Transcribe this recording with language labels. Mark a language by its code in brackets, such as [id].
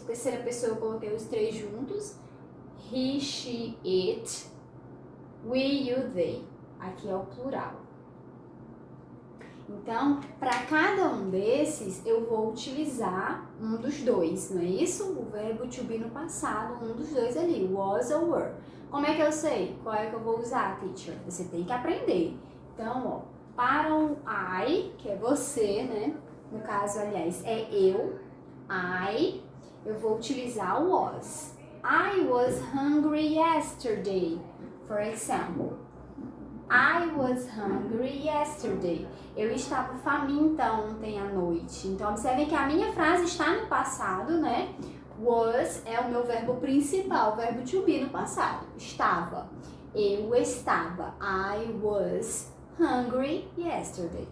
[pt] Terceira pessoa eu coloquei os três juntos. He, she, it. We, you, they. Aqui é o plural. Então, para cada um desses, eu vou utilizar um dos dois, não é isso? O verbo to be no passado, um dos dois ali, was ou were. Como é que eu sei qual é que eu vou usar, teacher? Você tem que aprender. Então, ó, para o I, que é você, né? No caso, aliás, é eu eu vou utilizar o was. [en] I was hungry yesterday, for example. I was hungry yesterday. [pt] Eu estava faminta ontem à noite. Então, observem que a minha frase está no passado, né? Was é o meu verbo principal, o verbo to be no passado. Estava. Eu estava. [en] I was hungry yesterday.